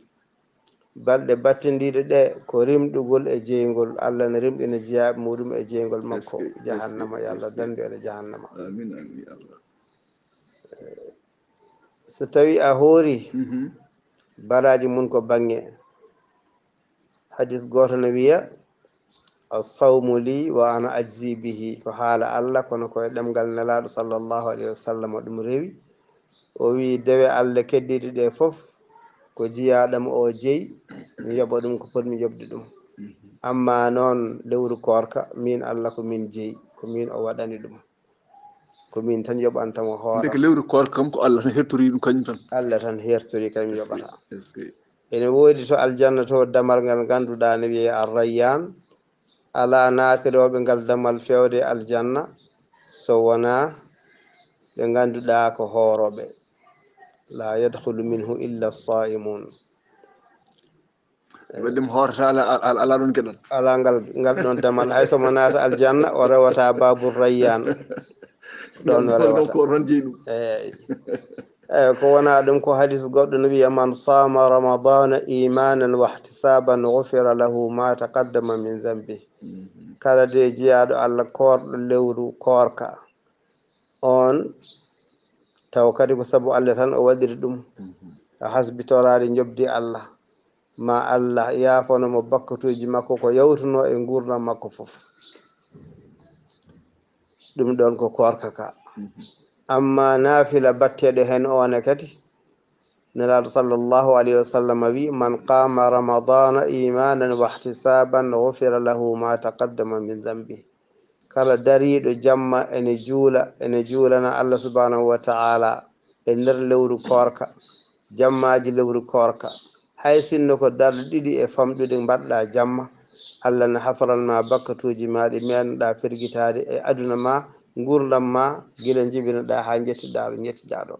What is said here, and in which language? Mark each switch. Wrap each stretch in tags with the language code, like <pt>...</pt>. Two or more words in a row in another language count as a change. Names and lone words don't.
<ff>balɗe battidiɗe ɗe ko rimɗugol e jeygol Allah ne rimɗina jiyaɓe muɗum e jeygol makko jahannama. yo Allah dandu ene jahannama. so tawi a hoori baraji mun ko bange hadis goto no wiya</ff> <ar>الصوم لي وأنا أجزي به,</ar> <ff>ko haala Allah kono koye ɗemgal nelaɗo</ff> <ar>صلى الله عليه وسلم</ar> <ff>ɗum rewi. o wi dewe Allah keddiɗe ɗe foof ko jiyaɗam o jeeyi mi yoɓa ɗum ko potmi yoɓde ɗum, amma noon lewru korka min Allah ko min jeeyi, ko min o waɗani ɗum, ko min tan yoɓantamo hoore. lewru korka kam ko Allah tan hertori ɗum kañum tan. Allah tan hertori kañum yoɓata. ene woodi to aljanna to damal ngal ganduɗa ne wiye ar-rayyan, ala naatiroɓe ngal damal fewde aljanna so wona ɓe ganduɗa ko hooroɓe.</ff> <ar>لا يدخل منه إلا الصائمون.</ar> <ff>waɗɗum horata ala ɗon gueɗal, ala ngal ɗon damal hay somo naata aljanna o rewata</ff> <ar>باب الريان</ar> <ff>ɗon o rewata ko ron jeeyi ɗum. eyyi ko wona ɗum ko hadis goɗɗo no wiya</ff> <ar>من صام رمضان إيمانا واحتسابا غفر له ما تقدم من ذنبه.</ar> <ff>kala de jiyaɗo Allah korɗo lewru korka on taw kadi ko saabu Allah tan o waɗiri ɗum, a hasbitorade jobdi Allah ma Allah yafonomo bakkatuji makko ko yawtuno e gurdam makko foof. ɗum ɗon ko korka ka. amma naafila batteɗo hen one kadi nelaɗo</ff> <ar>صلى الله عليه وسلم</ar> <ff>wi</ff> <ar>من قام رمضان إيمانا واحتسابا غفر له ما تقدم من ذنبه.</ar> <ff>kala dariɗo jamma ene juulana Allah</ff> <ar>سبحانه وتعالى</ar> <ff>e nder lewru korka, jammaji lewru korka, hay sinno ko darɗe ɗiɗi e famɗude mbaɗɗa jamma, Allah ne hafranma bakkatuji ma ɗi mennoɗa firguitade e aduna ma, gurdam ma, guila jibinoɗa ha jettiɗa ɗo jettiɗa ɗo.</ff>